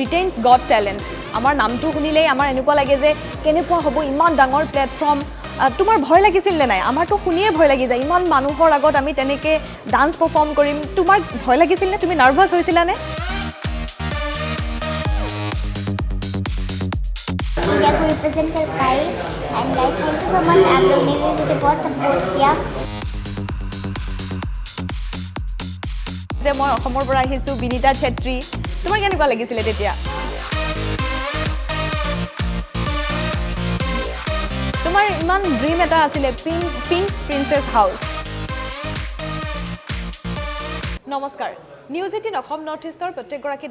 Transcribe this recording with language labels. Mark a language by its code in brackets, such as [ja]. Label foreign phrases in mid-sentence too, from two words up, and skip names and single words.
[as] ব্ৰিটেইনছ গট টেলেণ্ট আমাৰ নামটো শুনিলেই আমাৰ এনেকুৱা লাগে যে কেনেকুৱা হ'ব ইমান ডাঙৰ প্লেটফৰ্ম তোমাৰ ভয় লাগিছিল নে নাই আমাৰতো শুনিয়ে ভয় লাগি যায় ইমান মানুহৰ আগত আমি তেনেকৈ [en] dance perform [as] কৰিম তোমাৰ ভয় লাগিছিল নে তুমি নাৰ্ভাছ হৈছিলানে [hi] इंडिया को रिप्रेजेंट कर पाई [en] and guys thank you so much [hi] आप लोग ने भी मुझे बहुत सपोर्ट किया [as] যে মই অসমৰ পৰা আহিছোঁ বিনীতা ছেত্ৰী তোমাৰ কেনেকুৱা লাগিছিলে তেতিয়া তোমাৰ ইমান ড্ৰিম এটা আছিলে পিংক প্ৰিন্সেছ হাউচ নমস্কাৰ নিউজ 18 অসম নৰ্থ ইষ্টৰ প্ৰত্যেকগৰাকী